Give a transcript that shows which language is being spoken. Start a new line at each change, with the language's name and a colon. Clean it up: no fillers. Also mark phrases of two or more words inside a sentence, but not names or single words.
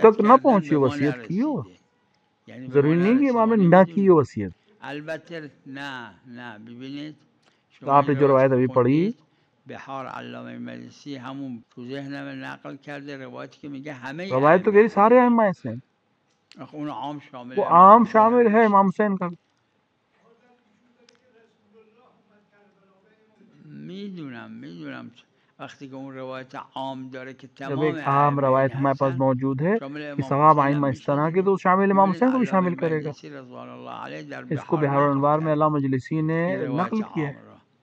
Urdu: تک نہ
Persian: کردن
Urdu: پہنچی
Persian: به ما
Urdu: وصیت کی ہو،
Persian: نرسیده، یعنی به ما
Urdu: ضروری نہیں کہ امام
Persian: نرسیده،
Urdu: نے یعنی نہ کی
Persian: بدون
Urdu: ہو وصیت.
Persian: البته نه ببینید تو شما
Urdu: آپ نے
Persian: این
Urdu: جو
Persian: روایت روایت که
Urdu: ابھی پڑھی،
Persian: خوندید بحار علامه مجلسی همون تو ذهنم نقل کرده، روایتی که میگه همه روایت تو ائمه
Urdu: کہہ سارے ائمہ ایسے ہیں،
Persian: آخه اون عام شامل
Urdu: وہ
Persian: امام عام حسین شامل هم
Urdu: ہے
Persian: میشه.
Urdu: امام حسین کا.
Persian: میدونم وقتی که اون روایت عام داره که
Urdu: جب تمام ایک عام
Persian: ائمه این روایت
Urdu: ہمارے پاس
Persian: هستن
Urdu: موجود ہے
Persian: شامل
Urdu: کہ
Persian: امام ثواب حسین هم
Urdu: ائمہ اس
Persian: میشه
Urdu: طرح کے،
Persian: دیگه.
Urdu: تو شامل امام
Persian: ببینید حسین
Urdu: کو بھی
Persian: علامه
Urdu: شامل کرے گا.
Persian: مجلسی
Arabic: رضوان الله علیه
Persian: در
Urdu: اس کو
Persian: بحار
Urdu: بحار
Persian: نقل
Urdu: الانوار میں
Persian: کرد
Urdu: علامہ مجلسی نے
Persian: این روایت
Urdu: نقل کیا
Persian: عام
Urdu: ہے.
Persian: را.